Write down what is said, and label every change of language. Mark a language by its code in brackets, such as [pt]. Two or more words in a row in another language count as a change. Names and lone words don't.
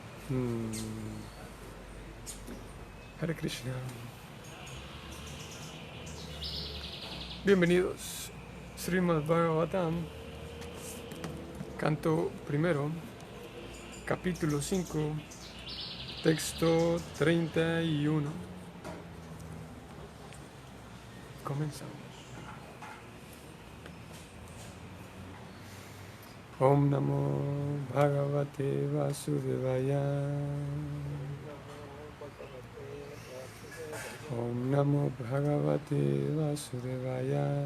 [sa] Mm. हरे कृष्ण. [es] Bienvenidos. Srimad Bhagavatam, canto primero, capítulo 5, texto 31. Comenzamos. [sa] ॐ नमो भगवते वासुदेवाय. ॐ नमो भगवते वासुदेवाय.